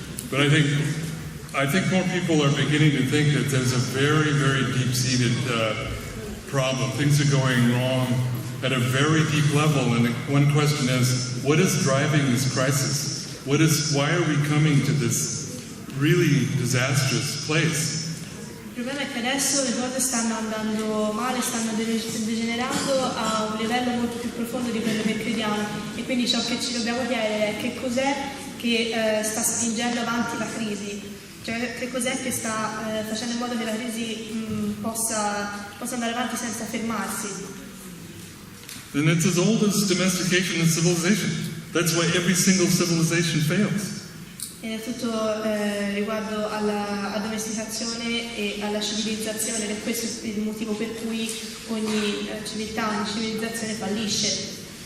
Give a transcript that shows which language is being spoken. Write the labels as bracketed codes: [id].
[en] But I think more people are beginning to think that there's a very, very deep-seated problem. Things are going wrong at a very deep level, and one question is, what is driving this crisis? Why are we coming to this really disastrous place? [it] Il problema è che adesso le cose stanno andando male, stanno degenerando a un livello molto più profondo di quello che crediamo, e quindi ciò che ci dobbiamo chiedere è che cos'è che sta spingendo avanti la crisi, cioè che cos'è che sta facendo in modo che la crisi possa andare avanti senza fermarsi. [en] And it's as old as domestication and civilization. That's why every single civilization fails. [it] Ed è tutto riguardo alla domesticazione e alla civilizzazione, ed è questo il motivo per cui ogni civiltà, ogni civilizzazione fallisce.